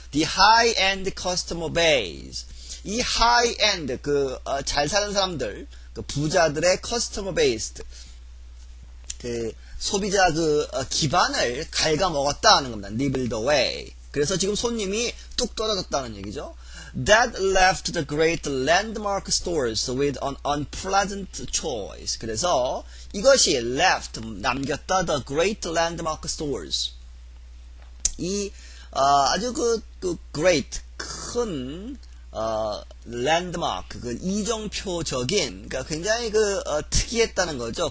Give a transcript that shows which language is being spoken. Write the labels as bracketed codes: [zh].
[en] The high-end customer base, [ko] 이 high-end 잘 사는 사람들, 부자들의 customer base, 소비자 기반을 갉아먹었다 하는 겁니다. [en] nibbled away. [ko] 그래서 지금 손님이 뚝 떨어졌다는 얘기죠. [en] That left the great landmark stores with an unpleasant choice. [ko] 그래서 이것이 left, 남겼다, [en] the great landmark stores. [ko] 이 아주 great, 큰 landmark, 이정표적인, 그러니까 굉장히 특이했다는 거죠.